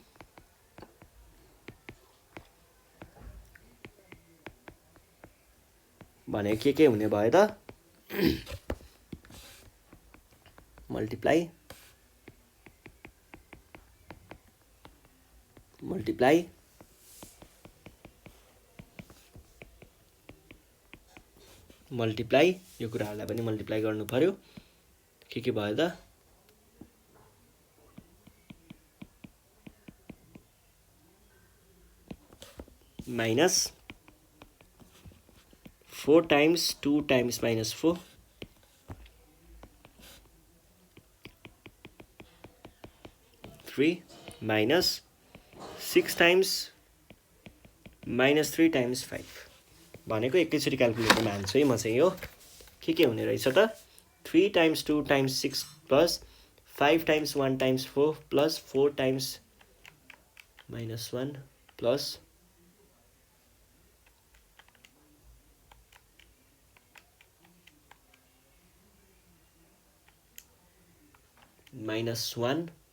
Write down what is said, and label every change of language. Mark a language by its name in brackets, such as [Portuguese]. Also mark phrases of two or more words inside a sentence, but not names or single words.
[Nepali] भने के हुने भयो त मल्टिप्लाई यो कुराहरुलाई पनि मल्टिप्लाई गर्नु पर्यो के भयो त [English] minus 4 times 2 times minus 4 3 minus 6 times minus 3 times 5 [Nepali] भनेको एकैचोटी क्याल्कुलेटरमा हाल्छु है म चाहिँ यो के हुने रहेछ त [English] 3 times 2 times 6 plus 5 times 1 times 4 plus 4 times minus 1 plus minus 1